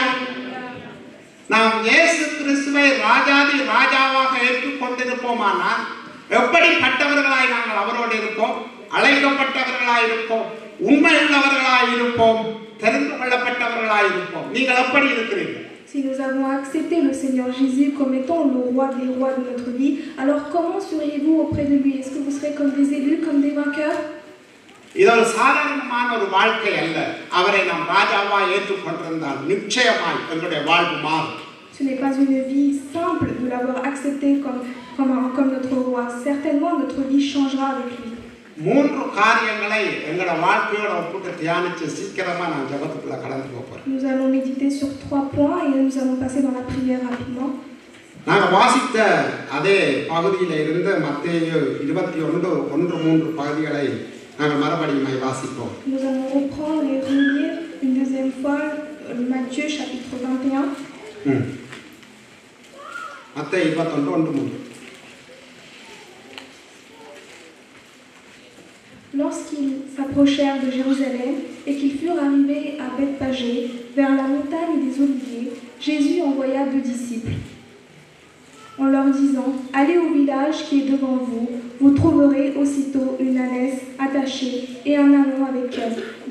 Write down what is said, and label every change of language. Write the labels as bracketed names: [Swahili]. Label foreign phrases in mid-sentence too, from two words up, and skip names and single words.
[Tamil] நாம் இயேசு கிறிஸ்துவை ராஜாவாக ஏற்றுக்கொண்டிருப்போமானால் எப்படிப்பட்டவர்களாய் நாங்கள் அவரோடு இருப்போம்? அழைக்கப்பட்டவர்களாய் இருப்போம், உண்மை உள்ளவர்களாய் இருப்போம், தெரிந்து கொள்ளப்பட்டவர்களாய் இருப்போம். நீங்கள் எப்படி இருக்கிறீர்கள்? [French] Si nous avons accepté le Seigneur Jésus comme étant le roi des rois de notre vie, alors comment seriez-vous auprès de lui? Est-ce que vous serez comme des élus, comme des vainqueurs? [Tamil] இது ஒரு சாதாரணமான ஒரு வாழ்க்கை அல்ல. அவரை நாம் ராஜாவா ஏற்றுக்கொண்டிருந்தால் நிச்சயமாய் எங்களுடைய வாழ்வு மாறும். [French] Ce n'est pas une vie simple de l'avoir accepté comme notre roi. Certainement notre vie changera avec lui. [Tamil] 3 காரியங்களை எங்களோட வாழ்க்கையோட ஒப்பிட்டு தியானிச்சு சீக்கிரமா நான் ஜெபத்துக்குள்ள கடந்து போறேன். [French] Nous allons méditer sur 3 points et nous allons passer dans la prière rapidement. [Tamil] நாங்கள் வாசித்த அதே பகுதியில இருந்து மத்தேயு 21:1-3 பகுதிகளை நாங்கள் மறுபடியும் வாசிப்போம். [French] Nous allons reprendre et relire une deuxième fois Matthieu chapitre 21. [Tamil] மத்தேயு 21:1-3. [French] Lorsqu'ils s'approchèrent de Jérusalem et qu'ils furent arrivés à Bethphagée, vers la montagne des Oliviers, Jésus envoya 2 disciples, en leur disant, « Allez au village qui est devant vous, vous trouverez aussitôt une ânesse attachée et un ânon avec elle.